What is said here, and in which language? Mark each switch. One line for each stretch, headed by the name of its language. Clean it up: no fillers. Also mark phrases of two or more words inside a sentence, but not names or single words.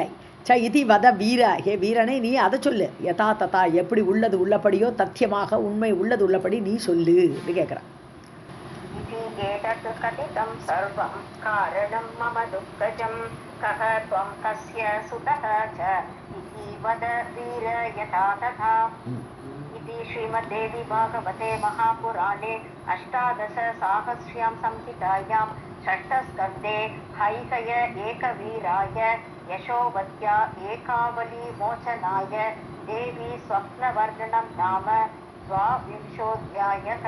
Sanskrit: इति वद वीर,
Tamil: ஹே வீரனை நீ அதை சொல்லு.
Sanskrit: यथा तथा,
Tamil: எப்படி உள்ளது உள்ளபடியோ, தத்தியமாக உண்மை உள்ளது உள்ளபடி நீ சொல்லு அப்படின்னு கேட்குறான்.
Sanskrit: एतत् कथितं सर्वं कारणं मम दुःखजं कः त्वं कस्य सुतः च इति वद वीर यथा तथा. इति श्रीमद्देवी भागवते महापुराणे अष्टादशसाहस्र्यां संहितायां षष्ठस्कन्धे हैहय एकवीराय यशोवत्या एकावली मोचनाय देवी स्वप्नवर्णनं नाम 12विंशोऽध्यायः.